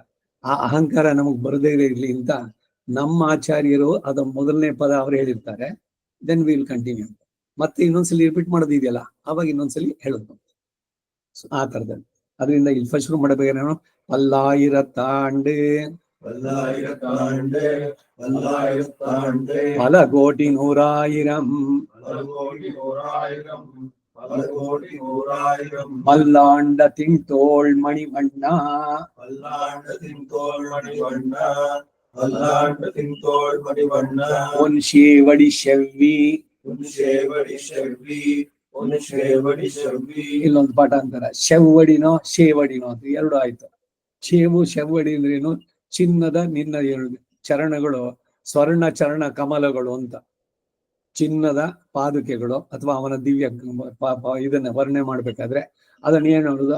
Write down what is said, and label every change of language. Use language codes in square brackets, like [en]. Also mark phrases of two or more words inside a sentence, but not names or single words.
[kn] ಆ ಅಹಂಕಾರ ನಮಗ್ ಬರದೇ ಇರ್ಲಿ ಅಂತ ನಮ್ಮ ಆಚಾರ್ಯರು ಅದ ಮೊದಲನೇ ಪದ ಅವ್ರು ಹೇಳಿರ್ತಾರೆ. [en] Then will continue. [kn] ಮತ್ತೆ ಇನ್ನೊಂದ್ಸಲಿ ರಿಪೀಟ್ ಮಾಡೋದಿದೆಯಲ್ಲ, ಅವಾಗ ಇನ್ನೊಂದ್ಸಲಿ ಹೇಳೋದು ಆ ತರದಲ್ಲಿ. ಅದರಿಂದ ಇಲ್ಲಿ ಫಸ್ಟ್ ಶುರು ಮಾಡಬೇಕಾದ್ರೆ ಪಲ್ಲಾಯಿರತ್ತಾಂಡ್ [ta] பல கோடி நூறாயிரம் பல்லாண்டத்தின் தோள் மணிவண்ணா உன் சேவடி செவ்வி [kn] ಇಲ್ಲೊಂದು ಪಾಠ ಅಂತಾರ, ಶೆವ್ವಡಿನೋ ಶೇವಡಿನೋ ಅಂತ 2 ಆಯ್ತು. ಶೇವು ಶೆವ್ವಡಿ ಅಂದ್ರೇನು? ಚಿನ್ನದ ನಿನ್ನ 2 ಚರಣಗಳು ಸ್ವರ್ಣ ಚರಣ ಕಮಲಗಳು ಅಂತ. ಚಿನ್ನದ ಪಾದುಕೆಗಳು ಅಥವಾ ಅವನ ದಿವ್ಯ ಇದನ್ನ ವರ್ಣನೆ ಮಾಡ್ಬೇಕಾದ್ರೆ ಅದನ್ನ ಏನ್ ಹೇಳುದು?